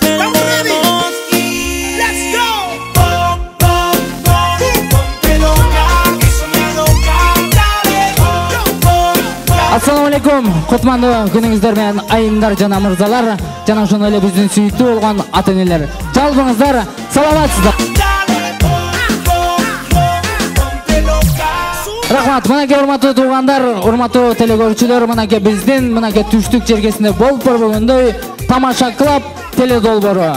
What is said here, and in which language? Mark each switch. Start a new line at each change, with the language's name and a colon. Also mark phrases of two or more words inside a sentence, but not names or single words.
Spanish: tenemos y
English: let's go.
Spanish: Ponte loca, eso me loca.
Arabic: السلام عليكم.
Kyrgyz: Кутмандуу күнүңүздөр менен айымдар жана мырзалар, жана ошондой эле биздин сүйүктүү болгон ата-энелер. Жалпыңыздар саламатсыздар. Рахмат, мынакей урматтуу туугандар, урматтуу телекөрүүчүлөр, мынакей биздин мынакей түштүк жергесинде болуп көрбөгөндөй Тамаша клуб теледолбору.